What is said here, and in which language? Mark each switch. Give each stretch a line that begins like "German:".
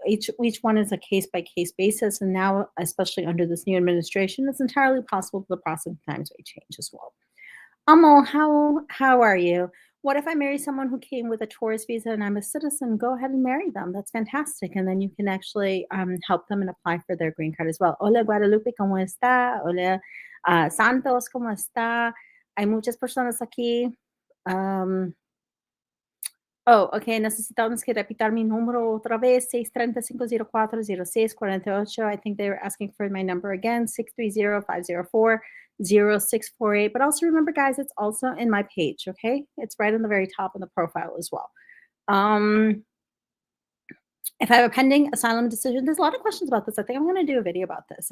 English: Each one is a case by case basis, and now, especially under this new administration, it's entirely possible the processing times may change as well. Amo, how are you? What if I marry someone who came with a tourist visa and I'm a citizen? Go ahead and marry them. That's fantastic. And then you can actually help them and apply for their green card as well.
Spanish: Hola Guadalupe, ¿cómo está? Hola Santos, ¿cómo está? Hay muchas personas aquí. Um, oh, ok. Necesitamos que repitar mi número otra vez. 630-504-0648.
English: I think they were asking for my number again. 630-504-0648. But also remember, guys, it's also in my page, okay? It's right on the very top of the profile as well. If I have a pending asylum decision, there's a lot of questions about this. I think I'm going to do a video about this.